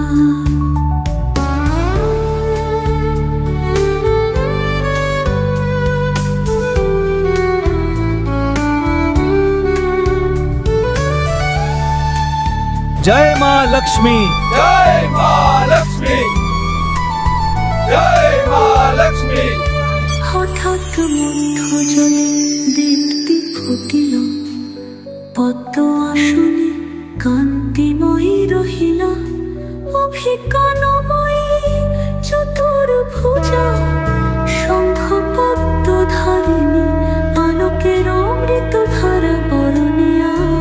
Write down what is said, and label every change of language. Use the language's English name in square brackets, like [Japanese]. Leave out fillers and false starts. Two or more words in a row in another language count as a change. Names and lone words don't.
[Hindi] जय माँ लक्ष्मी, जय माँ लक्ष्मी, जय माँ लक्ष्मी। [Bangla] हठाৎ মধ্য জলে দীপ্তি ফুটিল, পদ্ম আসনে কান্তিময়ী রহিল। অভিজ্ঞানময়ী চতুর্ভুজা, শঙ্খ পদ্ম ধারিণী, আলোকের অমৃত ধারা বরণিয়া।